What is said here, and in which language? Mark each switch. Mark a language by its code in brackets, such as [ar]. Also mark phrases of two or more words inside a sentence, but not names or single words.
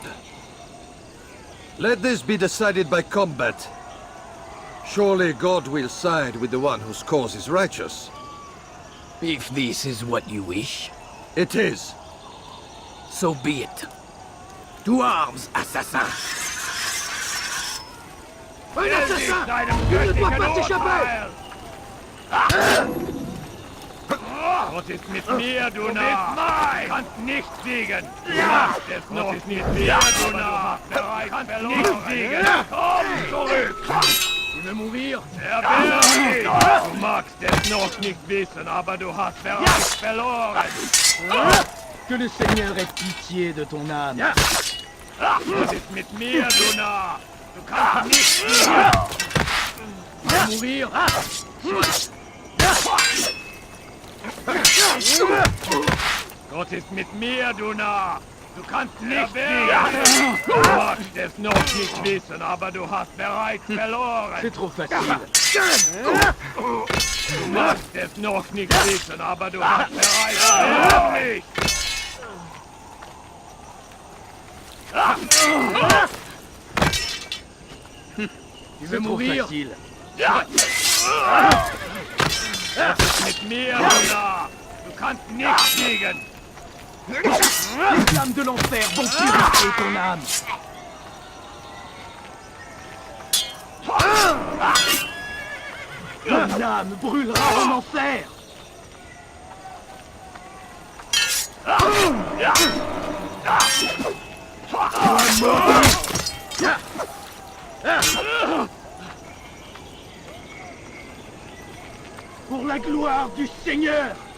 [en] Let this be decided by combat. Surely God will side with the one whose cause is righteous. If this is what you wish. It is. So be it. To arms, assassin! [fr] Un assassin! Il ne doit pas s'échapper! [de] Was ist mit mir, du Narr? Du kannst nicht siegen! Du machst es noch mit mir, du Narr! Du kannst nicht siegen! Komm zurück! [fr] Tu veux mourir? [de] Du magst es noch nicht wissen, aber du hast bereits verloren! [fr] Que le Seigneur ait pitié de ton âme. [de] Was ist mit mir, du Narr? Du kannst nicht siegen! [fr] Tu veux mourir? [de] Gott ist mit mir, du Narr! Du kannst nicht siegen! Du magst es noch nicht wissen, aber du hast bereits verloren! [fr] C'est trop facile. [de] Du magst es noch nicht wissen, aber du hast bereits verloren! [fr] Tu veux mourir? Facile. [de] Was ist mit mir, du Narr? Du kannst nicht siegen! [fr] Les flammes de l'enfer vont purifier ton âme. Ton âme brûlera en enfer. Pour la gloire du Seigneur.